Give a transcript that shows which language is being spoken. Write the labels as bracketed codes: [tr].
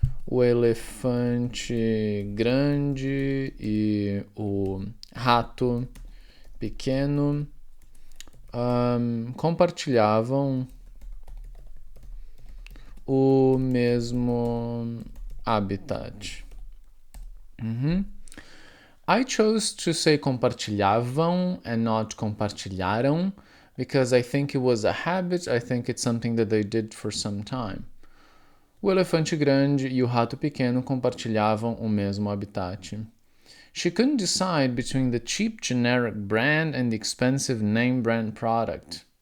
[pt] O elefante grande e o rato pequeno compartilhavam o mesmo habitat. [en] I chose to say compartilhavam and not compartilharam because I think it was a habit. I think it's something that they did for some time. [pt] O elefante grande e o rato pequeno compartilhavam o mesmo habitat. [en] She couldn't decide between the cheap generic brand and the expensive name brand product.